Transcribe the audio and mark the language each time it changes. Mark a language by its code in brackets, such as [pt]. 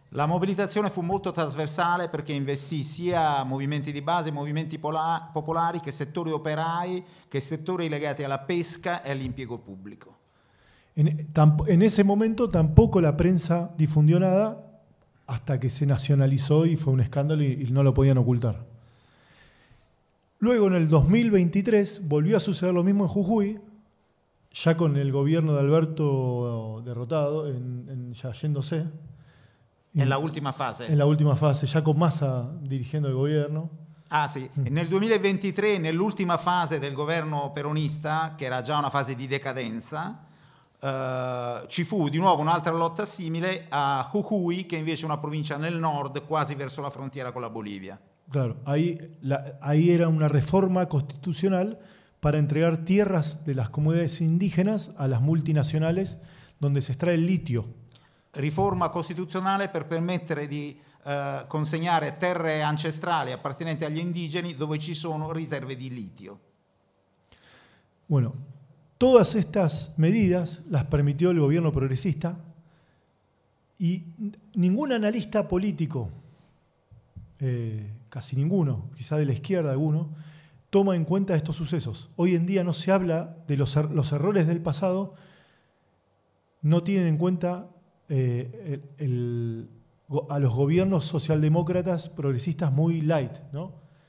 [it] La mobilitazione fu molto trasversale perché investì sia movimenti di base, movimenti popolari, che settori operai, che settori legati alla pesca e all'impiego pubblico. [es] In ese momento tampoco la prensa difundió nada hasta que se nacionalizó y fue un escándalo y no lo podían ocultar. Luego, en el 2023, volvió a suceder lo mismo en Jujuy, ya con el gobierno de Alberto derrotado, ya yéndose. En la última fase, ya con Massa dirigiendo el gobierno. Ah sí, en el 2023, [it] en l'ultima fase del governo peronista, [es] que era ya una fase [it] di decadenza, ci fu di nuovo un'altra lotta simile a Jujuy, che invece è una provincia nel nord, quasi verso la frontiera con la Bolivia. [es] Claro, ahí era una reforma constitucional para entregar tierras de las comunidades indígenas a las multinacionales donde se extrae el litio. [it] Riforma costituzionale per permettere di consegnare terre ancestrali appartenenti agli indigeni dove ci sono riserve di litio. [es] Bueno, todas estas medidas las permitió el gobierno progresista y ningún analista político, casi ninguno, quizá de la izquierda alguno, toma en cuenta estos sucesos. Hoy en día no se habla de los errores del pasado, no tienen en cuenta a los gobiernos socialdemócratas progresistas muy light, ¿no?